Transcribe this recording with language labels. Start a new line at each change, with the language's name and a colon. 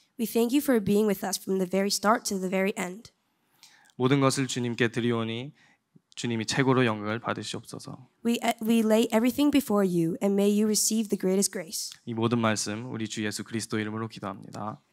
English: We thank you for being with us from the very start to the very end.
Korean: 모든 것을 주님께 드리오니 주님이 최고로 영광을 받으시옵소서.
English: We lay everything before you, and may you receive the greatest grace.
Korean: 이 모든 말씀 우리 주 예수 그리스도 이름으로 기도합니다.